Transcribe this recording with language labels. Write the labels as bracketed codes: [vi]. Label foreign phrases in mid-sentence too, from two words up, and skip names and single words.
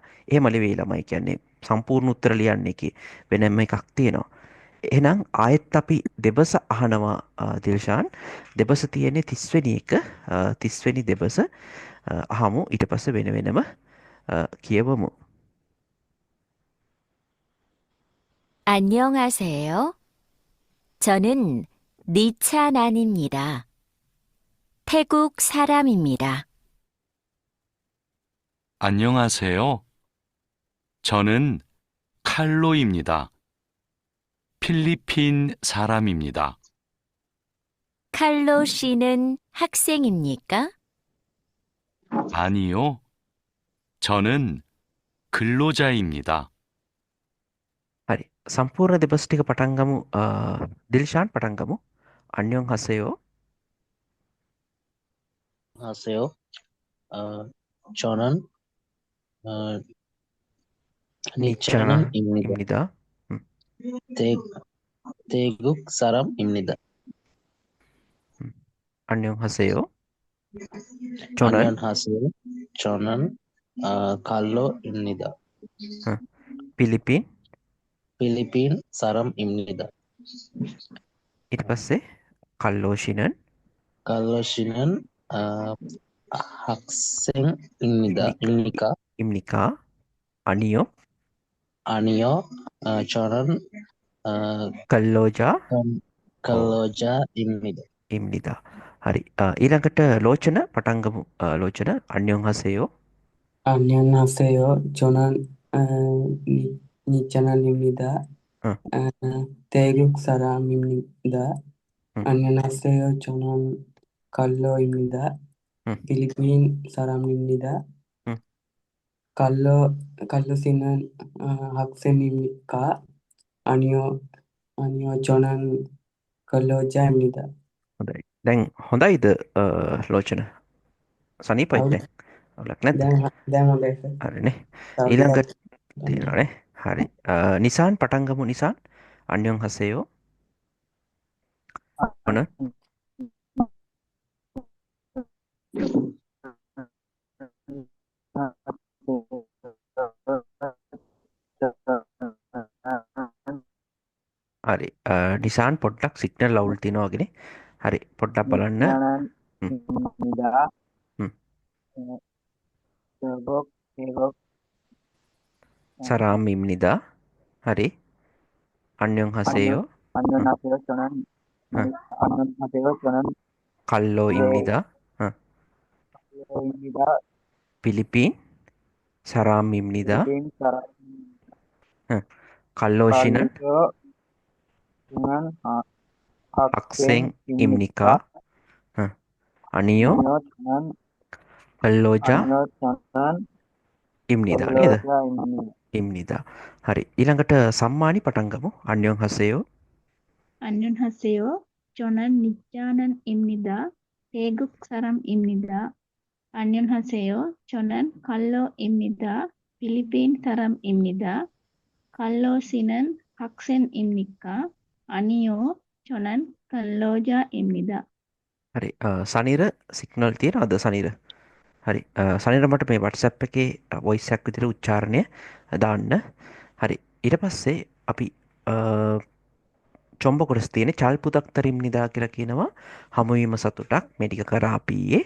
[si] එහෙම නෙවෙයි ළමයි කියන්නේ සම්පූර්ණ උත්තර ලියන්න එකේ වෙනම එකක් තියෙනවා. එහෙනම් ආයෙත් අපි දෙබස අහනවා දිල්ෂාන්. දෙබස තියෙන්නේ 30 වෙනි එක 30 වෙනි දෙබස අහමු ඊට පස්සේ වෙන වෙනම කියවමු. [ko] 안녕하세요. 저는 니차난입니다. 태국 사람입니다. 안녕하세요. 저는 칼로입니다. 필리핀 사람입니다. 칼로 씨는 학생입니까? 아니요. 저는 근로자입니다. [si] හරි. සම්පූර්ණ දෙබස් ටික පටන් ගමු. දිල්ෂාන් පටන් ගමු. [ko] අන්‍යොන් හසයෝ. 안녕하세요. 저는 어, නිච්චානා 니차는입니다. 입니다. 대, 태국 사람입니다. 안녕하세요. 저는 안녕하세요. 저는 칼로입니다. 필리핀 필리핀 사람입니다. [si] ඊට පස්සේ කල්ලෝෂිනන් [ko] 칼로 씨는 학생입니다. 입니까? 입니까? 아니요. 아니요. 저는 කල්ලෝජා 근로자입니다. 입니다. [si] හරි. ඊළඟට ලෝචන පටන් ගමු. ලෝචන [ko] අන්‍යොන් හසයෝ. 안녕하세요. 저는 니차난입니다. 응. 태국 사람입니다. 응. 안녕하세요. 저는 칼로입니다. 응. 필리핀 사람입니다. 응. 칼로 씨는 학생입니까? 아니요. 저는 근로자입니다. [si] හොඳයි. දැන් හොඳයිද ලෝචන? සනීපයිද දැන්? අවුලක් නැද්ද? දැන් හොඳයි සර්. හරිනේ. තව ඊළඟට ටිකක් තියෙනවානේ. හරි. නිසාන් පටන් ගමු නිසාන්. [ko] අන්‍යොන් හසයෝ. [si] මොන? හරි. නිසාන් පොඩ්ඩක් සිග්නල් අවුල් තියෙනවා වගේනේ. හරි. පොඩ්ඩක් බලන්න. [ko] නිචානන්입니다. 음. 태국 사람입니다. හරි. 안녕 하세요. 안녕하세요. 저는 안녕하세요. 저는 칼로입니다. 칼로입니다. 필리핀 사람입니다. 필리핀 사람 칼로시는 칼로는 학생입니까? 아니요. 아니요. 저는 근로자입니다. neda? 입니다. [si] හරි. ඊළඟට සම්මානි පටන් ගමු. [ko] 안녕 하세요. 안녕하세요. 저는 니차난입니다. 태국 사람입니다. 안녕하세요. 저는 칼로입니다. 필리핀 사람입니다. 칼로 씨는 학생입니까? 아니요. 저는 근로자입니다. [si] හරි. සනීර සිග්නල් තියෙනවද සනීර? හරි. සනීර මට මේ WhatsApp එකේ voice එකක් විදිහට උච්චාරණය දාන්න. හරි. ඊට පස්සේ අපි චොම්බ කොටස් තියෙන [ko] චල් පුතක් තරිම්නිදා [si] කියලා කියනවා හමුවීම සතුටක් මේ ටික කරා අපි ඊයේ.